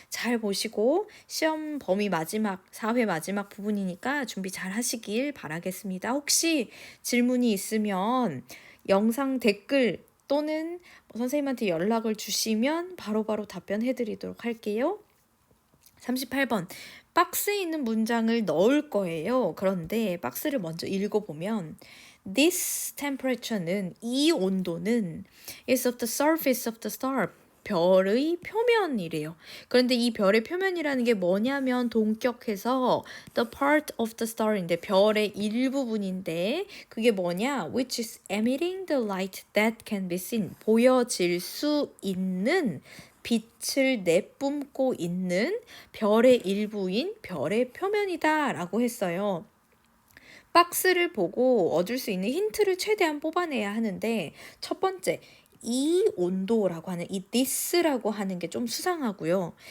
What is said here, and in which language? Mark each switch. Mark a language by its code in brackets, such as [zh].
[ko] 잘 보시고 시험 범위 마지막 4회 마지막 부분이니까 준비 잘 하시길 바라겠습니다. 혹시 질문이 있으면 영상 댓글 또는 선생님한테 연락을 주시면 바로바로 답변해 드리도록 할게요. 38번. 박스에 있는 문장을 넣을 거예요. [en] 그런데 박스를 먼저 읽어보면 This temperature는 이 온도는 is of the surface of the star. [ko] 별의 표면이래요. 그런데 이 별의 표면이라는 게 뭐냐면 동격해서 the part of the star 인데 별의 일부분인데 그게 뭐냐? [en] Which is emitting the light that can be seen. [ko] 보여질 수 있는 빛을 내뿜고 있는 별의 일부인 별의 표면이다 라고 했어요. 박스를 보고 얻을 수 있는 힌트를 최대한 뽑아내야 하는데 첫 번째, 이 온도라고 하는 이 this라고 하는 게 좀 수상하고요.